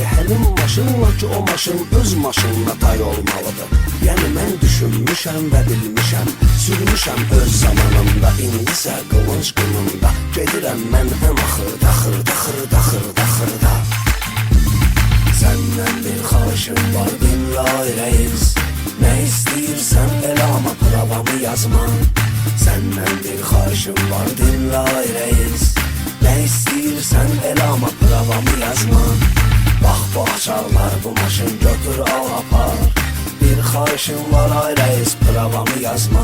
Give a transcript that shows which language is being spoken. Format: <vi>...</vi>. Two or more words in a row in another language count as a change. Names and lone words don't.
<az>Həlim maşınla ki o maşın öz maşınla tay olmalıdır. Yəni mən düşünmüşəm və bilmişəm, sürmüşəm öz zamanımda. İndisə qılınc qılımda, gedirəm mən ən axırda, xırda xırda xırda xırda. Səndən bir xahişim var, dinlə ay reis.</az> <tr>Ne istiyorsan el ama pravamı yazma.</tr> <az>Səndən bir xahişim var, dinlə ay reis.</az> <tr>Ne istiyorsan el ama pravamı yazma.</tr> <az>Bak bu açarlar, bu maşın götür al apar. Bir xahişim var ay reis, pravamı yazma.</az>